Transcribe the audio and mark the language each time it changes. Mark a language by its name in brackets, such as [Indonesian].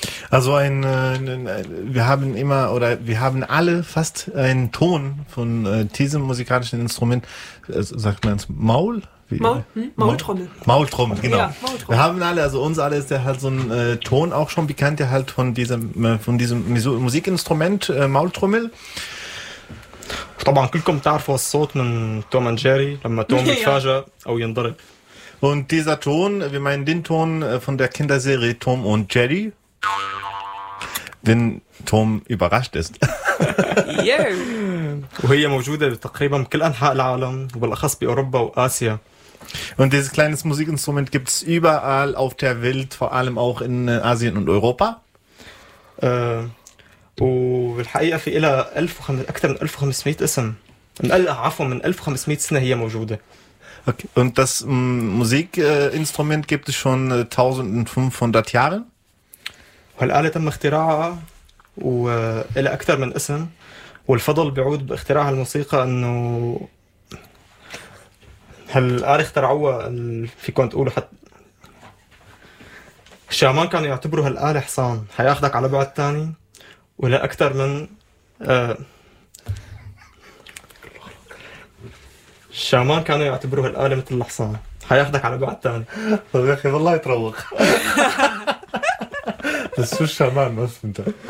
[German] Also wir haben immer oder wir haben alle fast einen Ton von diesem musikalischen Instrument, sagt man es Maul? Maultrommel. Maultrommel, genau. Ja, Maultrommel. Wir haben alle, also uns alle ist ja halt so ein Ton auch schon bekannt, der halt von diesem Musikinstrument Maultrommel. [Arabic] طبعا كلكم تعرفوا الصوت من توم اند جيري لما توم يتفاجأ او ينضرب. [German] Und dieser Ton, wir meinen den Ton von der Kinderserie Tom und Jerry. Wenn Tom überrascht ist. [Arabic] وهي موجودة تقريبا بكل أنحاء العالم وبالأخص بأوروبا وآسيا. [German] Und dieses kleine Musikinstrument gibt es überall auf der Welt, vor allem auch in Asien und Europa. [Arabic] وبالحقيقة في إلها أكثر من 1500 اسم. من 1500 سنة هي موجودة. Okay. [German] Und das Musikinstrument gibt es schon 1500 Jahre. [Arabic] هالآلة تم اختراعها وإلى أكثر من اسم والفضل بيعود باختراع هالموسيقى أنه هالآلة اخترعوها في كنت أقوله حتى الشامان كانوا يعتبروا هالآلة حصان حياخدك على بعد تاني ولا أكثر من الشامان كانوا يعتبروا هالآلة مثل الحصان حياخدك على بعد تاني طب يا أخي بالله يتروق [German] Das ist so charmant, was sind da?